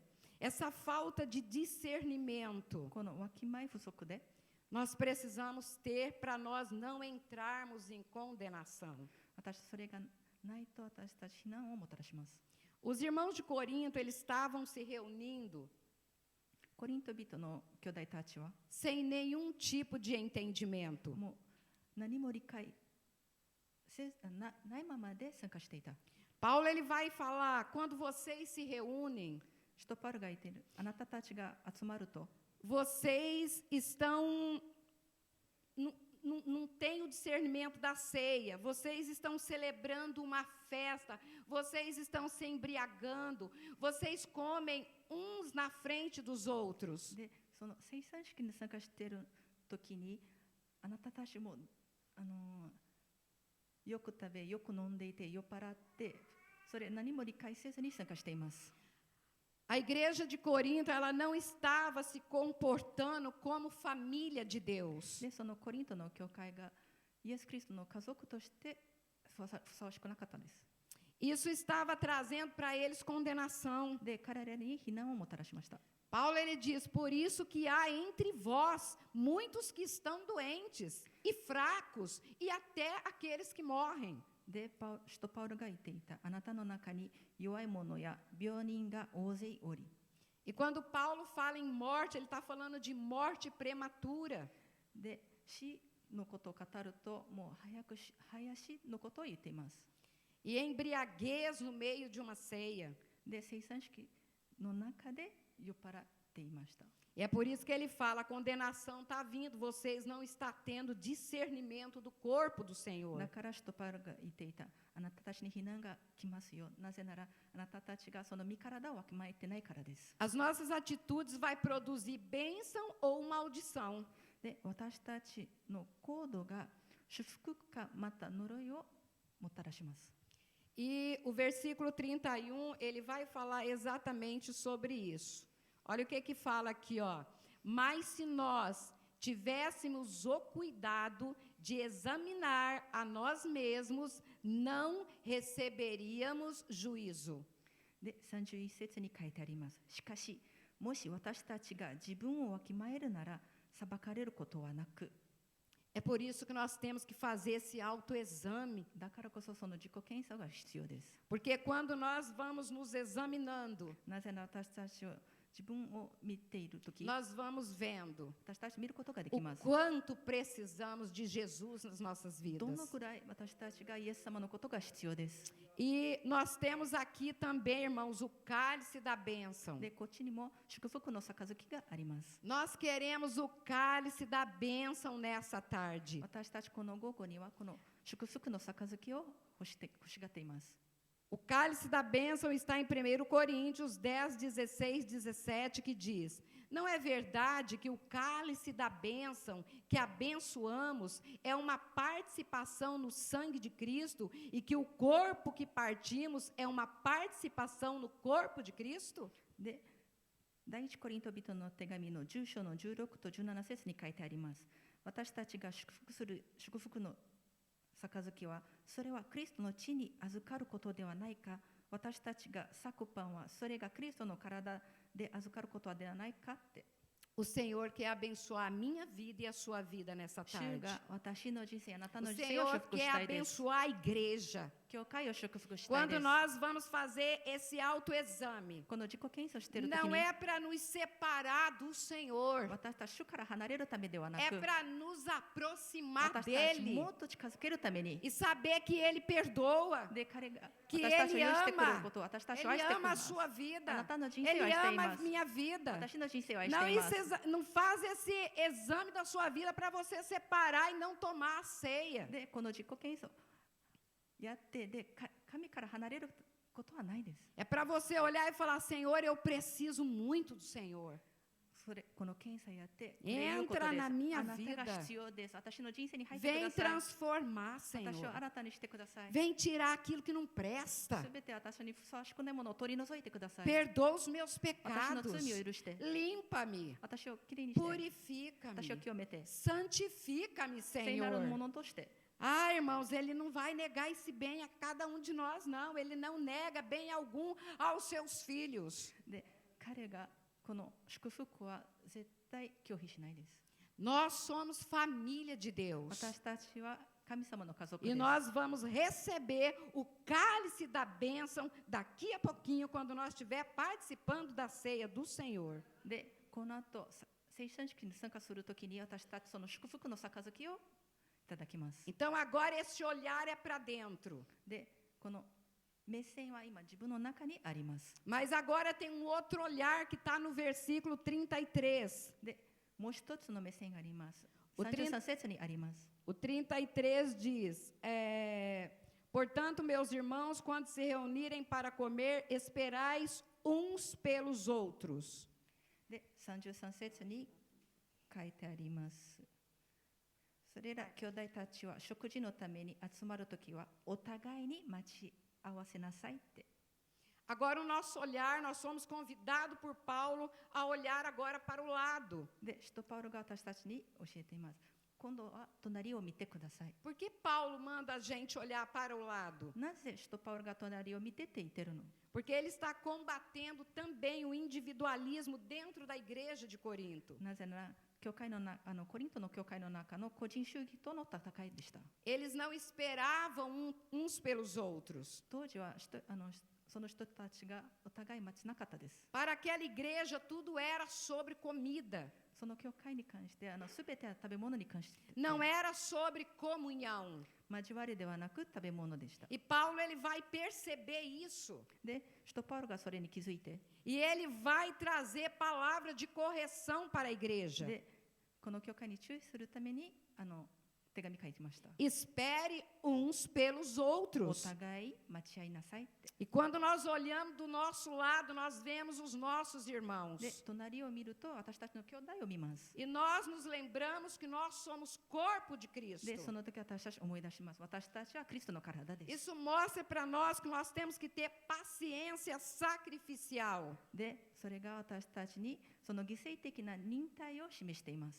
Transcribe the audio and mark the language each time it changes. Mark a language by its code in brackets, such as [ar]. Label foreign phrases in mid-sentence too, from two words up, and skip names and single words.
[pt] essa falta de discernimento, [ja] このわきまえ不足で、 [pt] nós precisamos ter para nós não entrarmos em condenação. [ja] 私それがないと私たち非難をもたらします。 [pt] Os irmãos de Corinto, eles estavam se reunindo [ja] コリント人の兄弟たちは [pt] sem nenhum tipo de entendimento. [ja] もう何も理解ないままで参加していた。 [pt] Paulo ele vai falar, quando vocês se reúnem, [ja] 使徒パウロが言っている、あなたたちが集まると、 [pt] vocês estão não têm o discernimento da ceia, vocês estão celebrando uma festa, vocês estão se embriagando, vocês comem uns na frente dos outros. [ja] で、その聖餐式に参加している時に、あなたたちもよく食べ、よく飲んでいて、酔っ払って、それ何も理解せずに参加しています。 [pt] A igreja de Corinto, ela não estava se comportando como família de Deus. [ja] で、そのコリントの教会がイエス・キリストの家族としてふさわしくなかったんです。 [pt] Isso estava trazendo para eles condenação. [ja] で、彼らに非難をもたらしました。 [pt] Paulo ele diz: por isso que há entre vós muitos que estão doentes e fracos e até aqueles que morrem. [ja] で、使徒パウロが言っていた、あなたの中に弱い者や病人が大勢おり。 [pt] E quando Paulo fala em morte, ele está falando de morte prematura. [ja] で、死のことを語ると、もう早死のことを言っています。 [pt] E embriaguez no meio de uma ceia. [ja] で、聖餐式の中で酔っ払っていました。 [pt] E é por isso que ele fala: a condenação está vindo, vocês não estão tendo discernimento do corpo do Senhor. [ja] だから使徒パウロが言っていた、あなたたちに非難が来ますよ。なぜなら、あなたたちがその身体をわきまえてないからです。 [pt] As nossas atitudes vai produzir bênção ou maldição. [ja] で、私たちの行動が祝福かまた呪いをもたらします。 [pt] E o versículo 31, ele vai falar exatamente sobre isso. Olha o que fala aqui, ó. Mas se nós tivéssemos o cuidado de examinar a nós mesmos, não receberíamos juízo. [ja] で、31節に書いてあります。しかし、もし私たちが自分をわきまえるなら、裁かれることはなく。 [pt] É por isso que nós temos que fazer esse autoexame. [ja] だからこそその自己検査が必要です。 [pt] Porque quando nós vamos nos examinando, [ja] なぜなら私たちは自分を見ているとき、 [pt] nós vamos vendo [ja] 私たち見ることができ [pt] o [ja] ます。 [pt] quanto precisamos de Jesus nas nossas [ja] どの [pt] vidas. [ja] くらい私たちがイエス様のことが必要です。 [pt] E nós temos aqui também, irmãos, o cálice da bênção. [ja] で、こっちにも祝福の杯があります。 [pt] Nós queremos o cálice da bênção nessa tarde. [ja] 私たちこの午後にはこの祝福の杯を欲しがっています。 [pt] O cálice da bênção está em 1 Coríntios 10, 16, 17, que diz: não é verdade que o cálice da bênção que abençoamos é uma participação no sangue de Cristo e que o corpo que partimos é uma participação no corpo de Cristo? [ja] で、第一コリント人の手紙の10章の16と17節に書いてあります。私たちが祝福する祝福の杯は、それはクリストの血に預かることではないか。私たちが裂くパンは、それがクリストの体で預かることではないかって。 [pt] O Senhor quer abençoar a minha vida e a sua vida nessa [ja] 主 [pt] tarde. [ja] が私の人生、あなた [pt] O [ja] の人生を [pt] Senhor [ja] 祝福 [pt] quer [ja] したいです。 [pt] abençoar a igreja. [ja] 教会を祝福したいで [pt] Quando [ja] す。 [pt] nós vamos fazer esse autoexame, [ja] この自己検査をしているとき [pt] não [ja] に、 [pt] é para nos separar do Senhor, [ja] 私たち主から離れるためではな [pt] é [ja] く、 [pt] para nos aproximar [ja] 私たち [pt] dele [ja] もっと近づけるために、 [pt] e saber que ele perdoa, [ja] で、彼が [pt] que [ja] 私たちを [pt] ele [ja] 許してくれる [pt] ama, [ja] ことを私たちを愛 [pt] ele [ja] してくれ [pt] ama [ja] ま [pt] a [ja] す。 [pt] sua [ja] あ [pt] vida, [ja] なたの人生を [pt] ele [ja] 愛してい [pt] ama [ja] ま [pt] a [ja] す。 [pt] minha vida. [ja] 私の人生を愛し [pt] Não, [ja] ています。 [pt] não faz esse exame da sua vida para você separar e não tomar a ceia. [ja] で、この自己検査をやって、で、神から離れることはないです。 [pt] É para você olhar e falar: Senhor, eu preciso muito do Senhor. [ja] この検査やって、 [pt] Entra na minha [ja] あなた [pt] vida. [ja] が必要です。私の人生に入ってく [pt] Vem [ja] ださい。 [pt] transformar, [ja] 私を [pt] Senhor. [ja] 新たにしてください。 [pt] Vem tirar aquilo que não presta. [ja] すべて私にふさわしくないものを取り除いてください。 [pt] Perdoa os meus [ja] 私の [pt] pecados. [ja] 罪を許して、 [pt] Limpa-me. [ja] 私をきれいにして、 [pt] Purifica-me. [ja] 私を清めて、 [pt] Santifica-me, [ja] 聖なるも [pt] Senhor. [ja] のとして、 [pt] Ah, irmãos, ele não vai negar esse bem a cada um de nós, não. Ele não nega bem algum aos seus filhos. [ja] で、彼がこの祝福は絶対拒否しないです。 [pt] Nós somos família de Deus. [ja] 私たちは神様の家族 [pt] E [ja] です。 [pt] nós vamos receber o cálice da bênção daqui a pouquinho, quando nós estiver participando da ceia do Senhor. [ja] で、この後、聖餐式に参加するときに私たちその祝福の杯をいただきます。 [pt] Então agora esse olhar é para dentro. [ja] で、この目線は今自分の中にあります。 [pt] Mas agora tem um outro olhar que está no versículo 33. [ja] で、もう一つの目線があります。お 33節にあります。 [pt] O 33 diz: portanto, meus irmãos, quando se reunirem para comer, esperais uns pelos outros. [ja] で、33節に書いてあります。それら兄弟たちは食事のために集まるときはお互いに待ち合わせなさいって。 [pt] Agora o nosso olhar, nós somos convidados por Paulo a olhar agora para o lado. [ja] で、使徒パウロが私たちに教えています。 今度は隣を見てください。 [pt] Por que Paulo manda a gente olhar para o lado? [ja] なぜ使徒パウロが隣を見てって言ってるの？ [pt] Porque ele está combatendo também o individualismo dentro da igreja de Corinto. [ja] なぜなら教会のコリントの教会の中の個人主義との戦いでした。 [pt] Eles não esperavam uns pelos outros. [ja] 当時はその人たちがお互い待ちなかったです。 [pt] Para aquela igreja, tudo era sobre comida. [ja] その教会に関してすべては食べ物に関して [pt] Não era sobre comunhão. [ja] 交わりではなく食べ物でした。 [pt] E Paulo ele vai perceber isso. [ja] で、使徒パウロがそれに気づいて、 [pt] E ele vai trazer palavra de correção para a igreja. [ja] で、この教会に注意するために手紙書いてました。 [pt] Espere uns pelos [ja] お [pt] outros. [ja] 互い待ち合いなさいって。 [pt] E quando nós olhamos do nosso lado, nós vemos os nossos irmãos. [ja] で、隣を見ると私たちの兄弟を見ます。 [pt] E nós nos lembramos que nós somos corpo de Cristo. [ja] で、その時私たち思い出します。私たちはクリストの体です。 [pt] Isso mostra para nós que nós temos que ter paciência sacrificial. [ja] で、それが私たちにその犠牲的な忍耐を示しています。